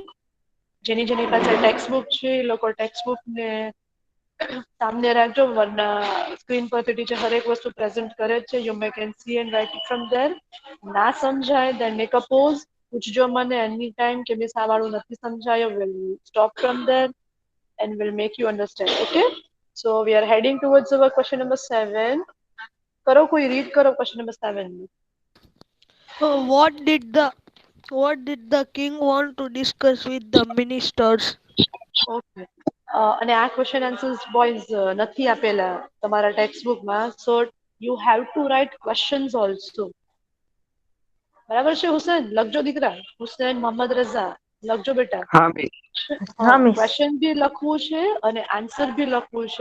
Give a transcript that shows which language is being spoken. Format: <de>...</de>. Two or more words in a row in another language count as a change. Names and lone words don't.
<gu>જેની પાસે</gu> <en>text book</en> <gu>છે એ લોકો</gu> <en>text book</en> <gu>ને સામને રાખજો, વરના સ્ક્રીન પરથી ટીચર હરેક વસ્તુ પ્રેઝન્ટ કરે છે.</gu> <en>You may can see and write it from there.</en> <gu>ના સમજાય</gu> <en>then make a pause.</en> <gu>પૂછજો મને</gu> <en>any time</en> <gu>કે મિસ આ વાળું નથી સમજાયો.</gu> <en>will stop from there and will make you understand. Okay? So we are heading towards our question number 7.</en> <gu>કરો કોઈ રીડ કરો</gu> <en>question number 7. What did the king want to discuss with the ministers?</en> <gu>ઓકે, અને આ</gu> <en>question answers</en> <gu>બોયઝ નથી આપેલા તમારા ટેક્સ્ટ બુકમાં.</gu> <en>So you have to write questions also.</en> <gu>બરાબર છે હુસેન? લખજો દીકરા. હુસેન મોહમ્મદ રઝા લખજો બેટા. હા મિસ. હા, ક્વેશ્ચન બી લખવું છે અને આન્સર બી લખવું છે.</gu>